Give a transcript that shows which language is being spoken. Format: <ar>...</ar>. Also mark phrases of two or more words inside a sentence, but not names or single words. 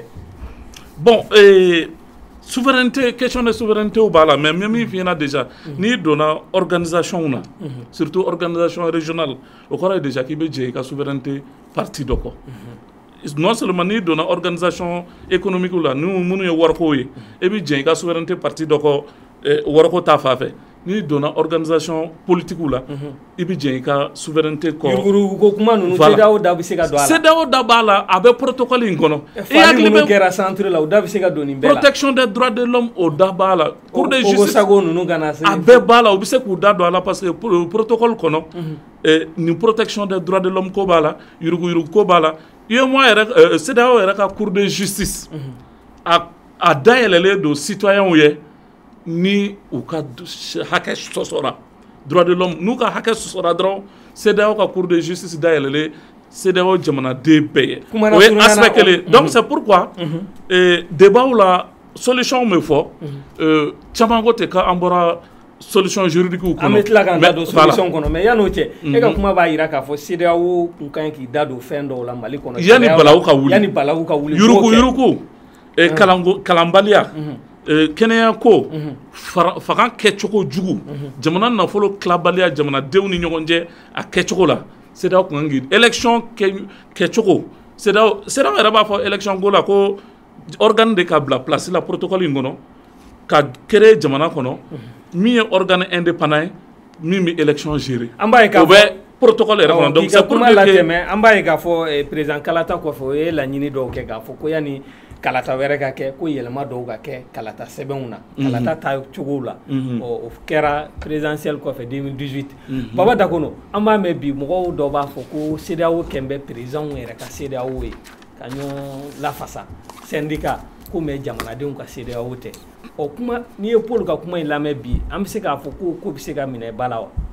<fr>bon souveraineté question de souveraineté</fr> <bm>b'a la mais min f'i ɲɛna déjà n'i donna organisation na</bm> <fr>surtout organisation régionale</fr> <bm>o kɔrɔ ye déjà k'i bɛ jɛ i ka</bm> <fr>souveraineté parti</fr> <bm>dɔ kɔ</bm> <fr>non seulement</fr> <bm>n'i donna</bm> <fr>organisation économique</fr> <bm>la minnu ye wariko ye e bɛ jɛ i ka</bm> <fr>souveraineté parti</fr> <bm>dɔ kɔ wariko ta fan fɛ n'i donna</bm> <fr>organisation politique</fr> <bm>la i bɛ jɛ i ka souveraineté kɔ ko kuma ninnu CEDEAO da bɛ se ka don a la CEDEAO da b'a la a bɛ protocole in kɔnɔ fali minnu kɛra centre la o da bɛ se ka don nin bɛɛ la</bm> <fr>protection des droits de l'homme</fr> <bm>o da b'a la</bm> <fr>cour de justice</fr> <bm>sago ninnu kana se a bɛɛ b'a la u bɛ se k'u da don a la</bm> <fr>parce que protocole</fr> <bm>kɔnɔ nin</bm> <fr>protection des droits de</fr> <bm>l'homme ko b'a la yuruguyurugu ko b'a la UEMOA yɛrɛ CEDEAO yɛrɛ ka</bm> <fr>cour de justice</fr> <bm>a dayɛlɛlen don citoyens ye ni u ka hakɛ sɔsɔra</bm> <fr>droit de l'homme</fr> <bm>n'u ka hakɛ sɔsɔra dɔrɔn CEDEAO ka</bm> <fr>cour de justice</fr> <bm>dayɛlɛlen CEDEAO jamanaden bɛɛ ye o ye aspect kelen</bm> <fr>donc c'est pourquoi débat</fr> <bm>la solution bɛ fɔ caman ko ten k'an bɔra</bm> <fr>solution juridique ou</fr> <bm>an bɛ tila k'an da don solution kɔnɔ mais yan'o cɛ e ka kuma b'a jira k'a fɔ CEDEAO kun ka ɲi k'i da don fɛn dɔw la Mali kɔnɔ yanni balawu ka wuli yuruku kalanbaliya kɛnɛya ko fanga kɛcogo jugu jamana nafolo tilabaliya jamanadenw ni ɲɔgɔn cɛ a kɛcogo la CEDEAO kun kan k'i élection kɛcogo CEDEAO yɛrɛ b'a fɔ élection ko la ko organe de ka bila place la protocole in kɔnɔ ka créer jamana kɔnɔ min ye</bm> <fr>organe indépendant</fr> <bm>ye min bɛ élection gérer o bɛ protocole yɛrɛ kɔnɔ</bm> <fr>donc c'est pour dire que</fr> <bm>an b'a ye k'a fɔ président Kalata kɔfɛ o ye laɲini dɔw kɛ k'a fɔ ko yanni kalata wɛrɛ ka kɛ ko yɛlɛma dɔw ka kɛ kalata sɛbɛnw na kalata ta cogow la o kɛra présidentielle kɔfɛ 2018 Baba Dakono an b'a mɛn bi mɔgɔw dɔw b'a fɔ ko CEDEAO kɛn bɛ présidentw yɛrɛ ka CEDEAO ye ka ɲɔgɔn lafasa syndicat ko mɛ jamanadenw ka CEDEAO tɛ o kuma n'i ye Paul ka kuma in lamɛn bi an bɛ se k'a fɔ ko bɛ se ka minɛ ba la wa</bm>